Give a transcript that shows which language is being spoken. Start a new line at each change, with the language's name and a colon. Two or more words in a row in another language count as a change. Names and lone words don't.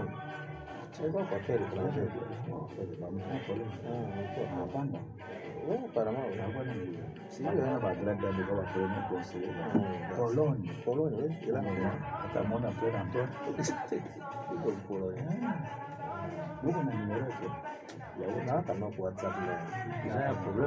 French: Tu as quoi faire l'étranger? Oui, apparemment. Si, Pologne. Pologne, oui. Et là,
Swahili: Atamwona Pierre Antoine.
French: Pologne.
Swahili: Buko na numero yake. Na kama kwa WhatsApp na
French: j'ai un problème.